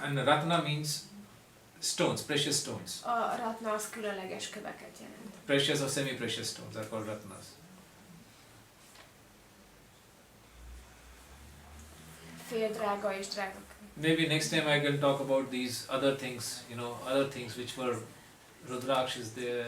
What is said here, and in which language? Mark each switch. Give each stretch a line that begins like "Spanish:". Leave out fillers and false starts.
English: and Ratna means stones, precious stones.
Hungarian: a Ratna az különleges köveket jelent.
English: Precious or semi-precious stones are called Ratnas.
Hungarian: Fél drága és drága.
English: Maybe next time I can talk about these other things, other things which were Rudraksh is there.